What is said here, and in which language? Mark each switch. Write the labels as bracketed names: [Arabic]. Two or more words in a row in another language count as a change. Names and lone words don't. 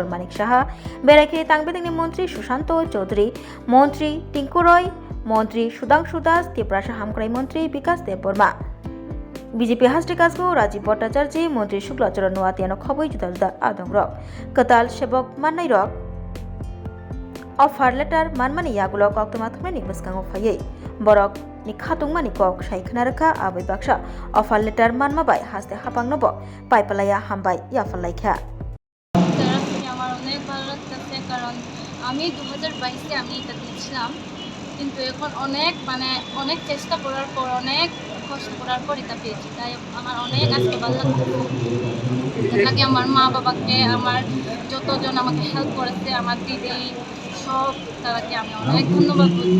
[Kok Borok] Manik Saha berekhe tangbedingni মন্ত্রী Sushanto Chaudhary মন্ত্রী Tinku Roy মন্ত্রী Sudhanshu Das Tiprasha Hamkrai মন্ত্রী Bikas Deborma BJP haste kasgo Rajiv Bhattacharya মন্ত্রী Shuklacharya Nuatiano khoboi juda juda adong rok katal sebok manai rok [English] offer letter [Kok Borok] manmani yagulo koktoma thumani baskango phayei borok ni khatungmani kok saikhna rakha abai baksa [English] offer letter [Kok Borok] manma bai haste hapangnobo paipalaya hambai yafalaikha [Bangla] আমার অনেক ভালো লাগতেছে কারণ আমি 2022 আমি এটা দিয়েছিলাম কিন্তু এখন অনেক চেষ্টা করার পর অনেক কষ্ট করার পর এটা পেয়েছি তাই আমার অনেক আজকে ভালো লাগছে আমার মা বাবাকে আমার যতজন আমাকে হেল্প করেছে আমার দিদি সব তারাকে আমি অনেক ধন্যবাদ বলছি